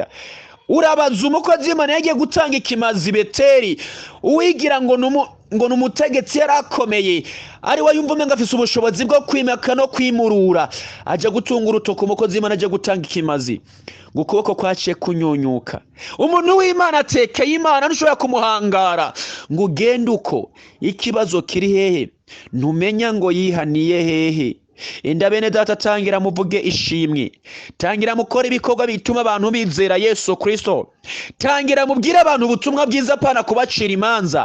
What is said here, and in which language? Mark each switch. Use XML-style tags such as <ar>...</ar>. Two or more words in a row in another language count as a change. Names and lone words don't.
<rn>Urabaza umukozi w'Imana yagiye gutanga ikimazi Beteri, uwigira ngo numutegetsi yarakomeye, ari we yumva umenga afise ubushobozi bwo kwimaka no kwimurura, aje gutunga urutoke umukozi w'Imana aje gutanga ikimazi, ngo ukuboko kwaciye kunyunyuka. Umuntu w'Imana atekeye Imana ntushobora kumuhangara ngo ugende uko. Ikibazo kiri hehe? Ntumenya ngo yihaniye hehe. Enda bene data, tangira muvuge ishimwe, tangira mukora ibikorwa bituma abantu bizera Yesu Kristo, tangira mubwira abantu ubutumwa bwiza pana kubacira imanza.</rn>